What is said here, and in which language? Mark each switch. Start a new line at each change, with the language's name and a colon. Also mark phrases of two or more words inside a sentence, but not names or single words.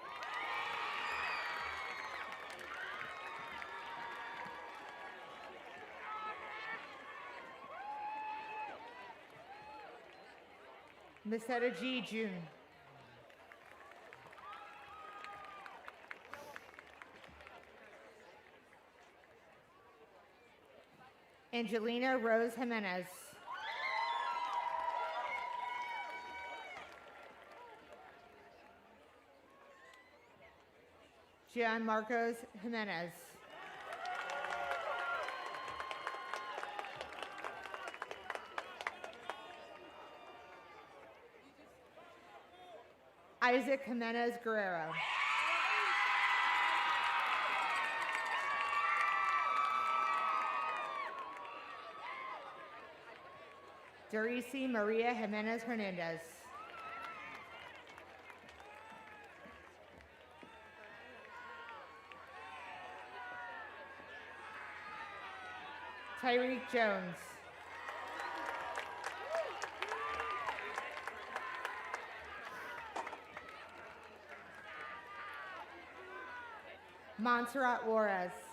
English: Misetta G. June. Angelina Rose Jimenez. Gian Marcos Jimenez. Isaac Jimenez Guerrero. Dorisi Maria Jimenez Hernandez. Tyreek Jones. Montserrat Juarez.